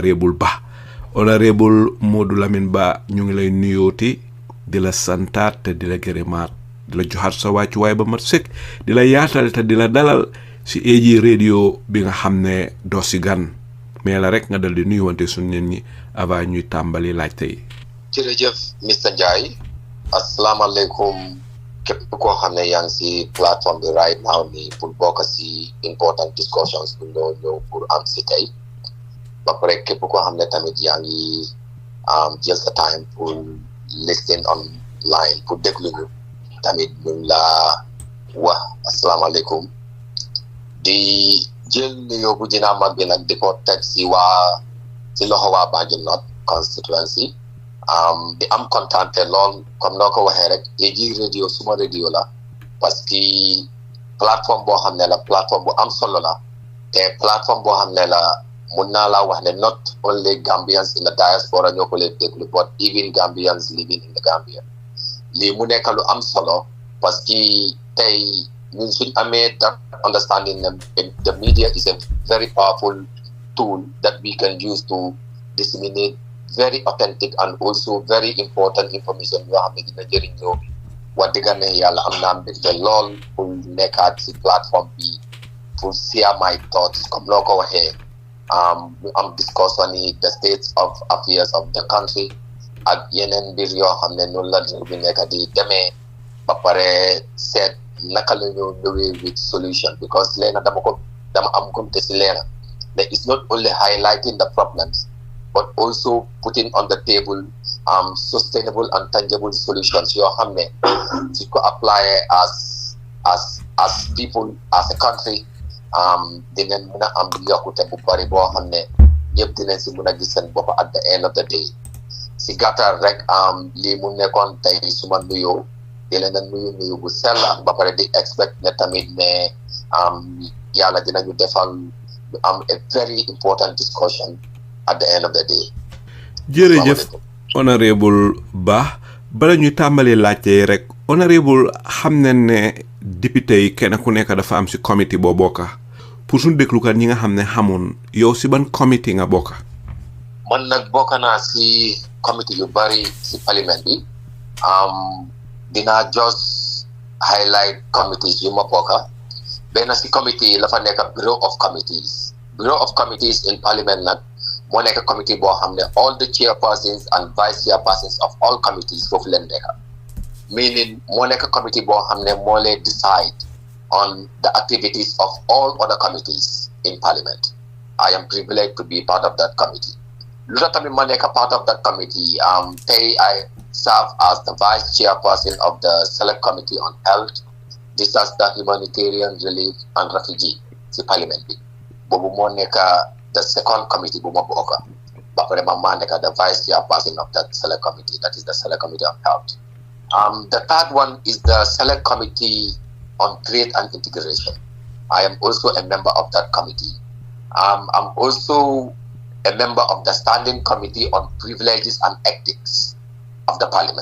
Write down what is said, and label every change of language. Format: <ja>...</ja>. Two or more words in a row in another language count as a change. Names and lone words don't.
<wo>Honourable Lamin Ba ñu ngi lay nuyooti di la santaat te di la gërëmaat di la joxaat sa wàccuwaay ba mat sëkk di la yaatal te di la dalal si AG Radio bi nga xam ne doo si gan mais la rek nga dal di nuyuwante suñ nit ñi avant ñuy tàmbali laajte yi. jërëjëf Mr Ndiaye asalaamaaleykum képp koo xam ne yaa ngi si plateforme bi</wo> <en>right now</en> <wo>nii pour bokk si</wo> <en>important discussions</en> <wo>bu ñëw pour am si tey ba pare képp koo xam ne tamit yaa ngi jël sa time pour</wo> <en>listen online</en> <wo>pour déglu ñu tamit ñu la wax asalaamaaleykum di jël nuyoo bu dina mag bi nag di ko teg si loxo waa Banjul North constituency di am kontaante lool comme noo ko waxee rek AG Radio suma radio la</wo> <fr>parce que</fr> <wo>plateforme boo xam ne la plateforme bu am solo la te plateforme boo xam ne la mun naa laa wax ne</wo> <en>not only Gambians in the diaspora</en> <wo>ñoo ko leen déglu</wo> <en>but even Gambians living in the Gambia</en> <wo>lii mu nekk lu am solo</wo> <fr>parce que</fr> <wo>tey ñun suñ amee</wo> <en>that understanding the media is a very powerful tool that we can use to disseminate very authentic and also very important information</en> <wo>yoo xam ne dina jëriñ réew mi wax dëgg ne yàlla am naa mbégte lool pour nekkaat si plateforme bi</wo> <en>pour share my thoughts</en> <wo>comme loo ko waxee</wo> <en>discuss on the state of affairs of the country</en> <wo>ak yeneen mbir yoo xam ne noonu la bi nekk di demee ba pare seet naka la ñu ñëwee</wo> <en>with solution because</en> <wo>leena dama am gumte si leena</wo> <en>that it's not only highlighting the problems but also putting on the table sustainable and tangible solutions</en> <wo>yoo xam ne su ko</wo> <en>apply as people as a country</en> <wo>dinañ mën a am yokkute bu bari boo xam ne ñëpp dinañ si mën a gis seen bopp</wo> <en>at the end of the day</en> <wo>si gàttal rek lii mu nekkoon tey suma nuyoo di leen a nuyu bu sell ba pare di expect ne tamit ne yàlla dinañu defal</wo> <en>a very important discussion at the end of the day.</en> <wo>jërëjëf Honourable Bah bala ñuy tàmbali laajte rek Honourable xam nañ ne député yi kenn ku nekk dafa am si comité boo bokka pour suñu déglukat ñi nga xam ne xamoon yow si ban comité nga bokka. man nag bokk naa si comité yu bari si parlement bi dinaa</wo> <en>just highlight committees</en> <wo>yu ma bokka benn si comité la fa nekk</wo> <en>bureau of committees in parliament</en> <wo>nag moo nekk comité boo xam ne</wo> <en>all the chairpersons and vice chairpersons of all committees</en> <wo>foofu leen nekk meaning moo nekk comité boo xam ne moo leen</wo> <en>decide on the activities of all other committees in parliament. I am privileged to be part of that committee.</en> <wo>Luta tamit ma nekk</wo> <en>part of that committee tey I serve as the vice chairperson of the select committee on health, disaster, humanitarian relief and refugee si parliament</en> <wo>bi boobu moo nekk</wo> <en>the second committee</en> <wo>bu ma bokk ba pare ma nekk</wo> <en>the vice chairperson of that select committee, that is the select committee on health. The third one is the select committee on trade and integration. I am also a member of that committee. I'm also a member of the standing committee on privileges and ethics of the parliament.</en>